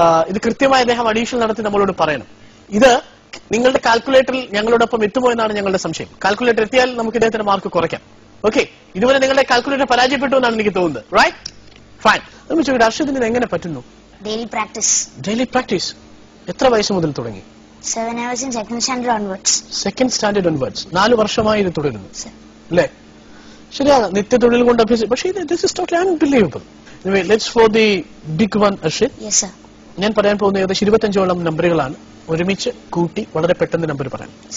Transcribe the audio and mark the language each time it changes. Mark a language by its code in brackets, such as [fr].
[ml] ഇത് കൃത്യമായി അദ്ദേഹം അഡീഷൻ നടത്തി നമ്മളോട് പറയണം. ഇത് നിങ്ങളുടെ കാൽക്കുലേറ്ററിൽ ഞങ്ങളോടൊപ്പം എത്തുമോ എന്നാണ് ഞങ്ങളുടെ സംശയം. കാൽക്കുലേറ്റർ എത്തിയാൽ നമുക്ക് ഇദ്ദേഹത്തിന്റെ മാർക്ക് കുറയ്ക്കാം. ഓക്കെ, ഇതുവരെ നിങ്ങളുടെ കാൽക്കുലേറ്റർ പരാജയപ്പെട്ടു എന്നാണ് എനിക്ക് തോന്നുന്നത്. Right, fine. നമ്മൾ ചോദിക്കട്ടെ, അർഷദിന് ഇത് എങ്ങനെ പറ്റുന്നു? [en] Daily practice. Daily practice. [ml] എത്ര വയസ്സ് മുതൽ തുടങ്ങി? [en] 7 hours in second standard onwards. Second standard onwards. [ml] 4 വർഷമായി ഇത് തുടരുന്നു [en] Sir. [ml] അല്ലേ? ശരിയാണ്, നിത്യതൊഴിൽ കൊണ്ട് അഭ്യസിച്ചു. പക്ഷേ [en] This is totally unbelievable. Let's for the big one Arshid. Yes, sir. [ml] ഞാൻ പറയാൻ പോകുന്ന ഏകദേശം 25ഓളം നമ്പറുകളാണ്. ഒരുമിച്ച് കൂട്ടി വളരെ പെട്ടെന്ന് നമ്പർ പറയാം.